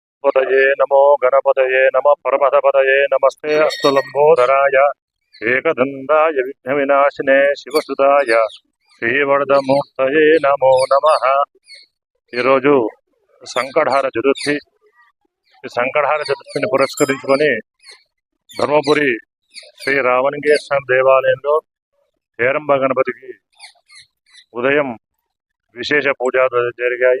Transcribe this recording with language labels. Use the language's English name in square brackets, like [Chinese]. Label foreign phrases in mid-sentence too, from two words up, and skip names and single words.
[Sanskrit] गणपतये नमो गणपतये नमः परमहपतये नमस्ते अस्तु लंबोदराय एकदंताय विघ्नविनाशिने शिवसुताय శ్రీవరదమూర్తయే నమో నమః। [Telugu] ఈరోజు సంకటహార చతుర్థి। ఈ సంకటహార చతుర్థిని పురస్కరించుకొని ధర్మపురి శ్రీ రామలింగేశ్వర దేవాలయంలో హేరంబ గణపతికి ఉదయం విశేష పూజా జరిగాయి।